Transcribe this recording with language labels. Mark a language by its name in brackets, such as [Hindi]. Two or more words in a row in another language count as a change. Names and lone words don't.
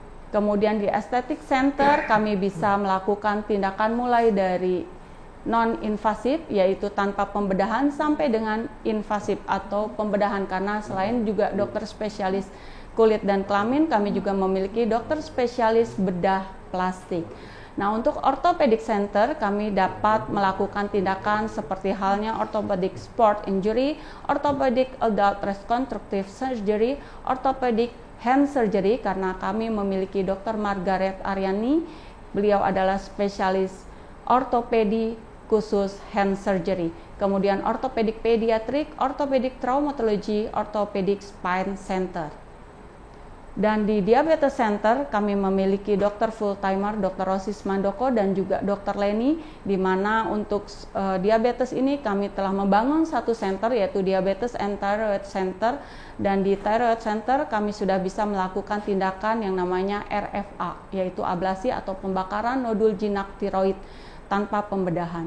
[Indonesian] Kemudian di Aesthetic Center kami bisa melakukan tindakan mulai dari non-invasif, yaitu tanpa pembedahan, sampai dengan invasif atau pembedahan, karena selain juga dokter spesialis kulit dan kelamin, kami juga memiliki dokter spesialis bedah plastik. Nah, untuk Orthopedic Center kami dapat melakukan tindakan seperti halnya Orthopedic Sport Injury, Orthopedic Adult Reconstructive Surgery, Orthopedic Hand Surgery, karena kami memiliki Dr. Margaret Aryani. Beliau adalah spesialis ortopedi khusus [English] hand surgery. [Indonesian] Kemudian Orthopedic Pediatric, Orthopedic Traumatology, Orthopedic Spine Center. Dan di Diabetes Center kami memiliki dokter full-timer, Dr. Rosis Mandoko dan juga Dr. Leni, di mana untuk diabetes ini kami telah membangun satu center, yaitu Diabetes and Thyroid Center. Dan di Thyroid Center kami sudah bisa melakukan tindakan yang namanya RFA, yaitu ablasi atau pembakaran nodul jinak tiroid tanpa pembedahan.